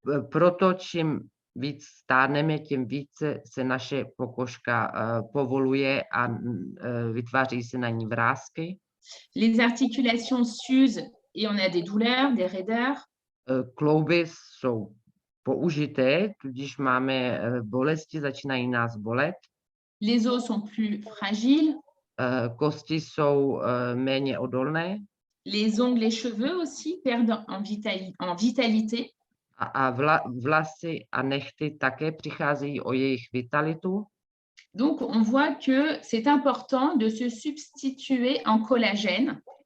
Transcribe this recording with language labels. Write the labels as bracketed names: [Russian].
[Czech] Proto čím víc stárneme, tím více se naše pokožka povoluje a vytváří se na ní vrásky. [French] Les articulations s'usent et on a des douleurs, des raideurs. [Czech] Klouby jsou použité, tudíž máme bolesti, začínají nás bolet. [French] Les os sont plus fragiles. [Czech] Kosti jsou méně odolné. [French] Les ongles et cheveux aussi perdent en vitalité. [Czech] A vlasy a nehty také přicházejí o jejich vitalitu. [French] Donc, on voit que c'est important de se substituer en collagène.